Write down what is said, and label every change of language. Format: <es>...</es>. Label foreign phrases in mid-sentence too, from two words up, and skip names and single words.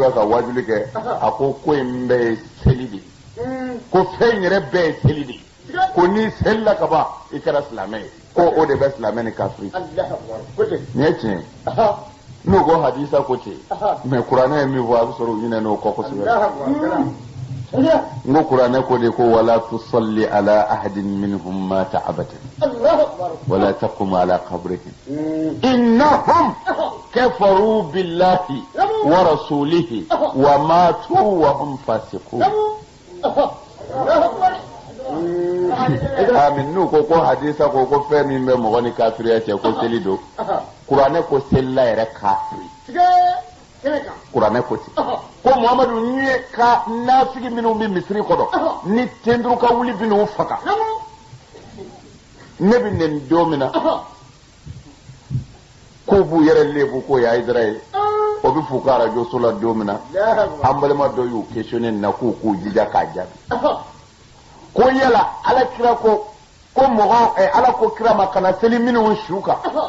<bm>bɛ ka wajuli kɛ a ko in bɛɛ ye seli de ko fɛn yɛrɛ bɛɛ ye seli de ko n'i selila ka ban i kɛra silamɛ ye ko o de bɛ silamɛ ni kafiri nin ye tiɲɛ n'o ko hadisa ko ten mais kuranɛ ye min fɔ a bɛ sɔrɔ u ɲinɛ n'o kɔ kosɛbɛ n ko kuranɛ ko de ko</bm> <ar>ولا تصل على أحد منهم مات أبدا ولا تقم على قبرهم إنهم كفروا بالله ورسوله وماتوا وهم فاسقون</ar> <bm>amin n'u ko hadisa ko fɛn min bɛ mɔgɔ ni kafiriya cɛ ko seli don kuranɛ ko selila yɛrɛ kafiri kuranɛ ko ten ko Muhamadu nye ka nafigi minnu bɛ misiri kɔnɔ ni tenduru ka wuli bi n'u faga ne bɛ nin don min na k'u b'u yɛrɛ lebu ko ya Hayidara ye o bɛ f'u ka radio so la don min na an balima dɔ y'u questionné nin na k'u jija k'a jaabi ko yala ala kira ko mɔgɔ ala ko kira ma kana seli minnu su kan</bm>